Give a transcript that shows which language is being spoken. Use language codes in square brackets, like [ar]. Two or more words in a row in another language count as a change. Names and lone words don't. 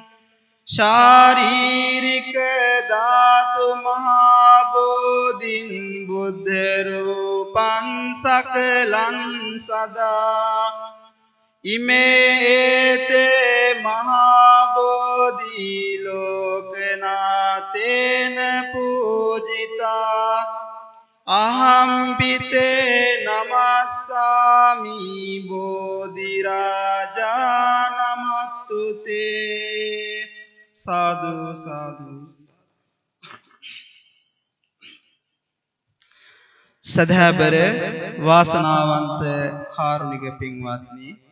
[pi] ශාරීරික ධාතු මහා බෝධින් බුද්ධ රූපං සකලං සදා ඉමේතේ මහා බෝධි ලෝකනාතේන පූජිතා අහම්පිතේ නමස්සාමි බෝධි රාජා නමත්තුතේ සාදු සාදු [si] සදහැබර වාසනාවන්ත කාරුණික පින්වත්නි